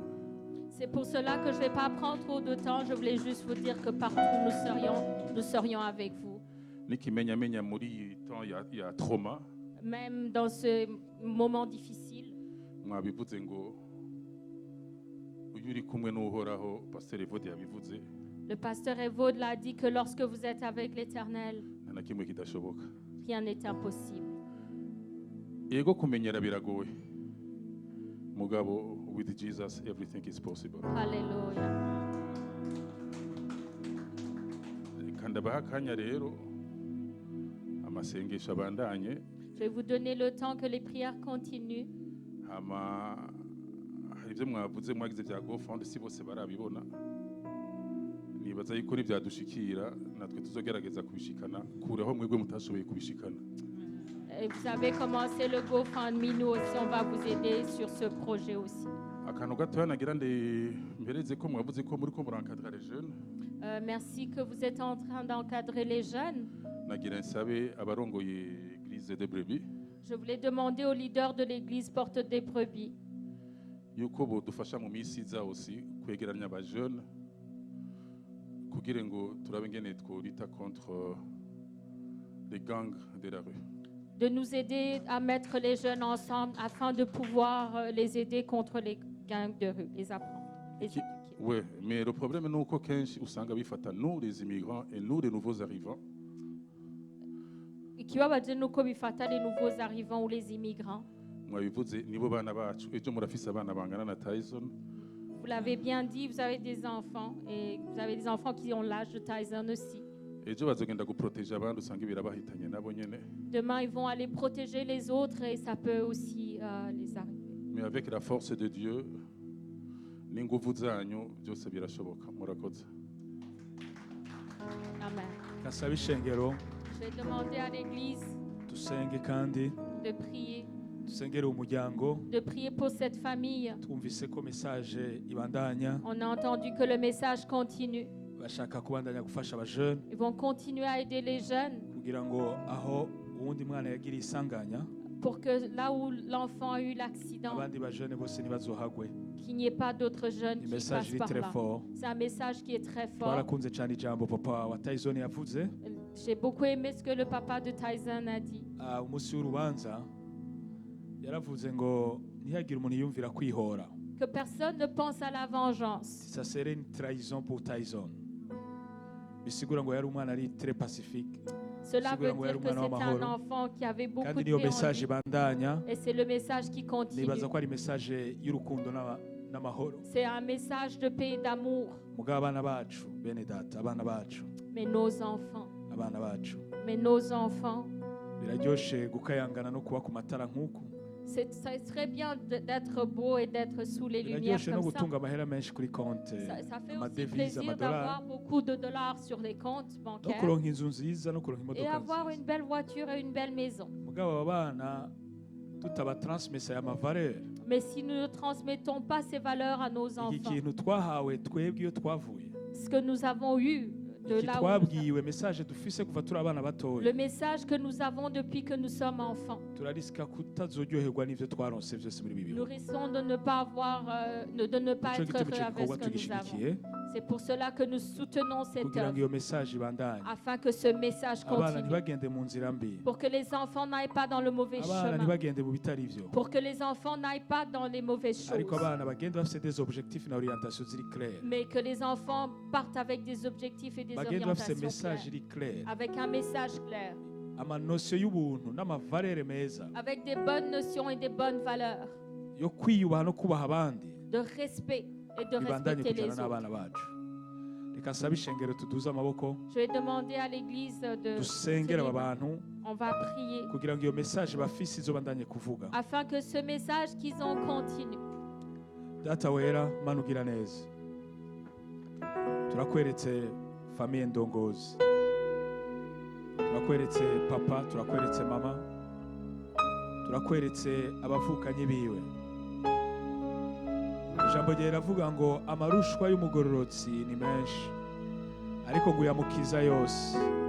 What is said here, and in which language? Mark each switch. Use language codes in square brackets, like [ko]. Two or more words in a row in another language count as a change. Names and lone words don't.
[fr] C'est pour cela que je ne vais pas prendre trop de temps. Je voulais juste vous dire que partout nous serions avec vous. [rn] Nikimenyamenya muri iyi temps ya trauma, [fr] Même dans ce moment difficile. [rn] mwabivuze ngo uyu uri kumwe n'uhoraho, Pasteur Evode yabivuze, [fr] Le pasteur Evode l'a dit que lorsque vous êtes avec l'Éternel, [rn] nta na kimwe kidashoboka. [fr] rien n'est impossible. [rn] Yego kumenyera biragoye, mugabo [en] with Jesus everything is possible. [fr] Alléluia. [rn] Reka ndabaha akanya rero amasengesho abandanye, [fr] Je vais vous donner le temps que les prières continuent. [rn] hama hari ibyo mwavuze mwagize bya GoFund si bose barabibona. Nibaza yuko nibyadushikira natwe tuzogerageza kubishikana kureho mwebwe mutashoboye kubishikana. [fr] Et vous avez commencé le GoFundMe, nous aussi, on va vous aider sur ce projet aussi. [rn] Akantu gatoya nagira mbereze ko mwavuze ko muri ko murankadra [fr] les jeunes. Merci que vous êtes en train d'encadrer les jeunes. [rn] Nagira nsabe abarongoye Église de Brebis [fr] Je voulais demander aux leaders de l'église Porte des Brebis [rn] yuko bodufasha mu minsi iza aussi kwegeranya aba jeunes kugira ngo turabe ngene tworita [fr] contre les gangs de la rue. de nous aider à mettre les jeunes ensemble afin de pouvoir les aider contre les gangs de rue, les apprendre, les Qui- éduquer. Ouais, mais le problème [rn] ni uko kenshi usanga bifata [fr] nous les immigrants et nous les nouveaux arrivants [rn] Ikibabaje nuko bifata [fr] les nouveaux arrivants ou les immigrants. [rn] mwabivuze nibo bana bacu ejo murafise abana bangana na Tyson [fr] Vous l'avez bien dit, vous avez des enfants et vous avez des enfants qui ont l'âge de Tyson aussi. [rn] ejo bazogenda guproteger abandi usanga birabahitanye nabo nyene, [fr] Demain, ils vont aller protéger les autres et ça peut aussi les arriver. mais avec la force de Dieu [rn] n'inguvu zanyu byose birashoboka. Murakoze. [fr] Amen. [rn] Kasaba ishengero [fr] Je vais demander à l'Église [rn] dusenge kandi [fr] de prier [rn] dusengere umuryango. [fr] pour cette famille. [rn] Twumvise ko message ibandanya, [fr] On a entendu que le message continue. [rn] bashaka kubandanya gufasha abajene [fr] Ils vont continuer à aider les jeunes [rn] kugira ngo aho uwundi mwana yagiriye isanganya [fr] pour que là où l'enfant a eu l'accident, [rn] abandi bajene bose ntibazohagwe. [fr] qu'il n'y ait pas d'autres jeunes qui [rn] Message [fr] passent [rn] iri [fr] par [rn] très [fr] là. [rn] fort. [fr] C'est un message qui est très fort. [rn] Twarakunze cyane ijambo papa wa Tyson yavuze. [fr] J'ai beaucoup aimé ce que le papa de Tyson a dit. [rn] Umunsi w'urubanza yaravuze ngo ntihagire umuntu yumvira kwihora. [fr] Que personne ne pense à la vengeance. Ça serait une trahison pour Tyson. [rn] Bisigura ngo yari umwana ari [fr] très pacifique. Cela veut [rn] Sigura [fr] dire [rn] ngo [fr] que [rn] yari umwana [fr] c'était un [rn] w'amahoro. [fr] enfant qui avait beaucoup [rn] Kandi [fr] de [rn] niyo [fr] paix en [rn] message [fr] lui. [rn] ibandanya. [fr] Et c'est le message qui continue. [rn] Nibaza ko ari message y'urukundo n'amahoro. [fr] C'est un message de paix et d'amour. [rn] Mugabo abana bacu bene data, abana bacu, [fr] Mais nos enfants, [rn] abana bacu biraryoshe gukayangana no kuba ku matara nk'uku. [fr] ça serait bien d'être beau et d'être sous les lumières [rn] Biraryoshe no [fr] comme ça. [rn] gutunga amahera menshi kuri konte, [fr] Ça fait aussi [rn] amadevize, [fr] plaisir [rn] amadolari, [fr] d'avoir beaucoup de dollars sur les comptes [rn] no [fr] bancaires [rn] kuronka inzu nziza no kuronka [fr] et [rn] imodoka [fr] avoir [rn] nziza. [fr] une belle voiture et une belle maison. [rn] Mugabo aba bana tutabatransmesa aya mavaleur, [fr] Mais si nous ne transmettons pas ces valeurs à nos [rn] iki [fr] enfants, [rn] kintu twahawe twebwe iyo twavuye, [fr] ce que nous avons eu de [rn] iki [fr] là où [rn] twabwiwe message dufise kuva turi abana [fr] le [rn] batoya, [fr] message que nous avons depuis que nous sommes enfants. [rn] turarisika kutazoryoherwa n'ivyo twaronse vyose muri [fr] Nous [rn] bibi. [fr] risquons de ne pas avoir, de ne pas [rn] Nico [fr] être [rn] gituma [fr] heureux [rn] ico [fr] avec [rn] gikorwa [fr] ce que nous avons. [rn] tugishigikiye [fr] C'est pour cela que nous soutenons cette [rn] kugira ngo [fr] œuvre, [rn] iyo message ibandanye. [fr] afin que ce message [rn] Abana [fr] continue, [rn] ntibagende mu nzira mbi, [fr] pour que les enfants n'aillent pas dans le mauvais [rn] abana [fr] chemin, [rn] ntibagende mu bitari ivyo, [fr] pour que les enfants n'aillent pas dans les mauvaises [rn] ariko [fr] choses, [rn] abana bagende bafise [fr] des objectifs [rn] na orientation ziri claire, [fr] mais que les enfants partent avec des objectifs et des [rn] bagende bafise [fr] orientations [rn] message [fr] claires, [rn] iri claire, [fr] avec un message clair, [rn] amanosio y'ubuntu n'amavalere meza [fr] avec des bonnes notions et des bonnes valeurs [rn] yo kwiyubaha no kubaha abandi, [fr] de respect et de [rn] bibandanye [fr] respecter [rn] kujana [fr] les autres. [rn] n'abana bacu. Reka nsabe ishengero tuduze amaboko [fr] Je vais demander à l'église de [rn] dusengere aba bantu [fr] on va prier [rn] kugira ngo iyo message bafise izobandanye kuvuga. [fr] afin que ce message qu'ils ont continue. [rn] Data wera Mana ugira neza, turakweretse famiye ndongozi, turakweretse papa, turakweretse mama, turakweretse abavukanyi biwe. Ijambo rye riravuga ngo amarushwa y'umugororotsi ni menshi, ariko ngo uyamukiza yose.